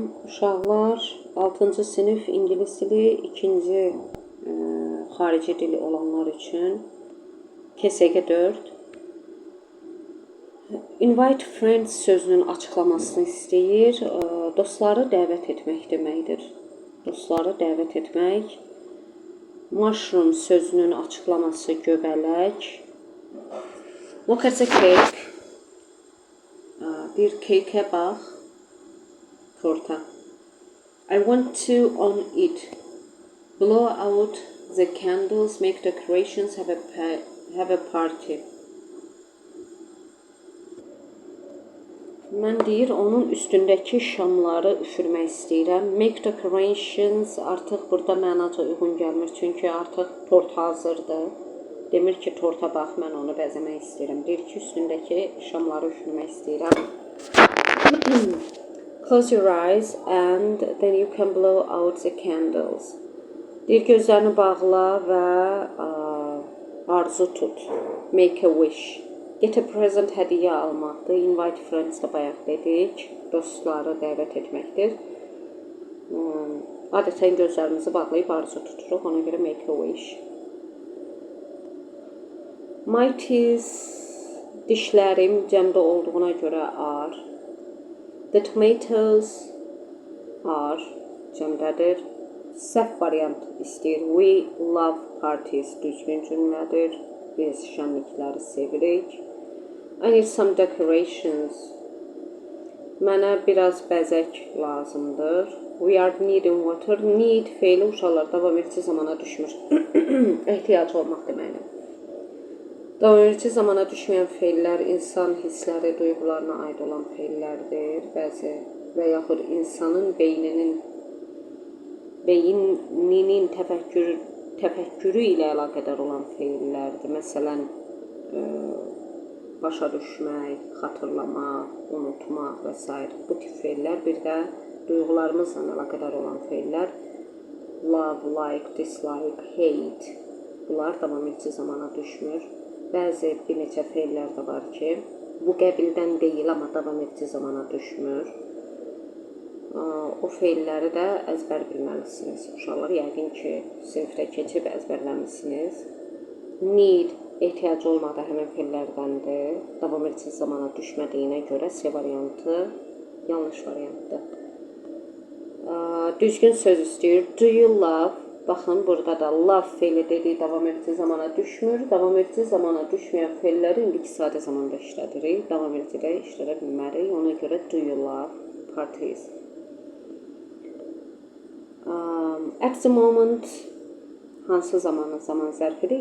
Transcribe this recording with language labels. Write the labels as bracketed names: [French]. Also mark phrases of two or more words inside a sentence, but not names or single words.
[Azerbaijani] Uşaqlar 6-cı sinif ingilis dili 2-ci xarici dili olanlar üçün KSG 4 [English] invite friends [Azerbaijani] sözünün açıqlamasını istəyir. Dostları dəvət etmək deməkdir. Dostları dəvət etmək. Mushroom sözünün açıqlaması göbələk. [English] Look at the cake. [Azerbaijani] Bir keykə bax. [English] Torta. I want to on it. Blow out the candles, make decorations, have a party. [Azerbaijani] Mən deyir, onun üstündəki şamları üfürmək istəyirəm. [English] Make decorations [Azerbaijani] artıq burada mənaca uyğun gəlmir. Çünki artıq tort hazırdır. Demir ki, torta bax, mən onu bəzəmək istəyirəm. Deyir ki, üstündəki şamları üfürmək istəyirəm. [English] Close your eyes and then you can blow out the candles. [Azerbaijani] Deyir, gözlərini bağla və arzu tut. [English] Make a wish. Get a present [Azerbaijani] hədiyyə almaqdır. [English] Invite friends [Azerbaijani] də bayaq dedik. Dostları dəvət etməkdir. Adətən gözlərimizi bağlayıb arzu tuturuq. Ona görə [English] make a wish. My teeth, [Azerbaijani] dişlərim cəmdə olduğuna görə are. [English] The tomatoes are cəmdədir. [Azerbaijani] Səhv variant istəyir. [English] We love parties [Azerbaijani] düzgün cümlədir. Biz şənlikləri sevirik. [English] I need some decorations. [Azerbaijani] Mənə biraz bəzək lazımdır. [English] We are needing water. [Azerbaijani] Need feili uşaqlar davam edici zamana düşmür. Ehtiyac olmaq deməkdir. Davam edici zamana düşməyən feillər insan hissləri, duyğularına aid olan feillərdir. Bəzi və yaxud insanın beyninin təfəkkürü ilə əlaqədar olan feillərdir. Məsələn, başa düşmək, xatırlamaq, unutmaq və s. Bu tip feillər. Bir də duyğularımızla əlaqədar olan feillər. [English] Love, like, dislike, hate. [Azerbaijani] Bunlar davam edici zamana düşmür. Bəzi bir neçə feillər də var ki, bu qəbildən deyil, amma davam edici zamana düşmür. O feilləri də əzbər bilməlisiniz. Uşaqlar, yəqin ki, sinifdə keçib əzbərləmişsiniz. Need, ehtiyac olmadı həmin feillərdəndir. Davam edici zamana düşmədiyinə görə C variantı yanlış variantdır. Düzgün söz istəyir. [English] Do you love? [Azerbaijani] Baxın, burada da love feili dediyi davam edici zamana düşmür. Davam edici zamana düşməyən feilləri indiki sadə zamanda işlədirik. Davam edicidə işlədə bilmərik. Ona görə [English] do you love parties? At the moment [Azerbaijani] hansı zamanın zaman zərfidir?